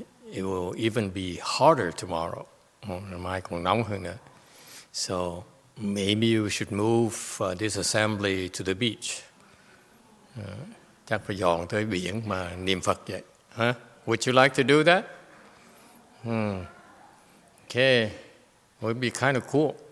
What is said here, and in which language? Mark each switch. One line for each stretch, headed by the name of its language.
English: It will even be hotter tomorrow.
Vietnamese: Mai còn nóng hơn nữa.
English: So maybe you should move this assembly to the beach.
Vietnamese: Chắc phải dọn tới biển mà niệm Phật vậy.
English: Would you like to do that? Okay, would be kind of cool.